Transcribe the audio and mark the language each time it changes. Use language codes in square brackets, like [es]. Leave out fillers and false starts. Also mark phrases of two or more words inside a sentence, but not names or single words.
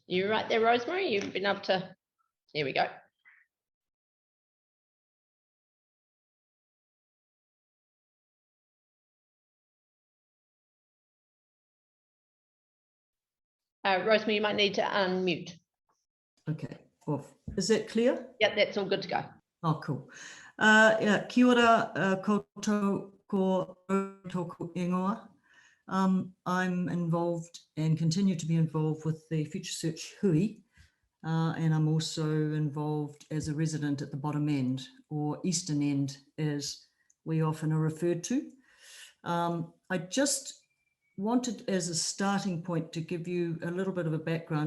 [en] You're right there, Rosemary. You've been up to, here we go. Rosemary, you might need to unmute. Okay, off. Is that clear? Yeah, that's all good to go. Oh, cool. [mi] Kia ora koutou ko tōku ingoa. [en] I'm involved and continue to be involved with the Future Search Hui, and I'm also involved as a resident at the bottom end, or eastern end, as we often are referred to. I just wanted as a starting point to give you a little bit of a background.